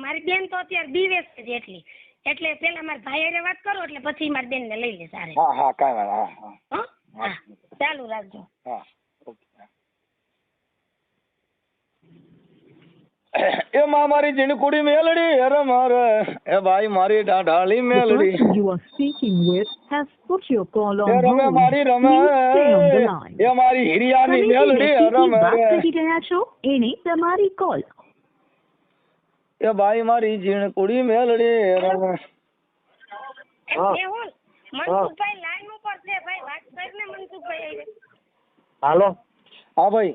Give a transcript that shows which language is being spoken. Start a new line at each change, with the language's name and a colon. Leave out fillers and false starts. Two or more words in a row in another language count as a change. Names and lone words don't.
Gujarati: મારી બેન તો અત્યારે બીવે છે એટલી, એટલે પેલા મારા ભાઈ આરે વાત કરો, એટલે પછી મારી બેન ને લઈ લે સારે। હા કાંઈ વાત। હા, ચાલુ રાખજો। એ માં મારી જીણકુડી મેલડી, અરે મારે એ ભાઈ મારી ઢાઢાળી મેલડી,
English: you are speaking with has put your call on
Gujarati: રમે
English: hold.
Gujarati: મારી રમે,
English: Please stay on the line.
Gujarati: એ મારી હિરિયાની તમે જે મેલડી, અરે વ્યક્તિથી વાત મારે કરી રહ્યા છો એને તમારી કોલ। એ ભાઈ મારી જીણકુડી મેલડી, રમે। મનસુખભાઈ લાઈન ઉપર છે ભાઈ, વાત કરીને મનસુખભાઈ। હાલો, હા ભાઈ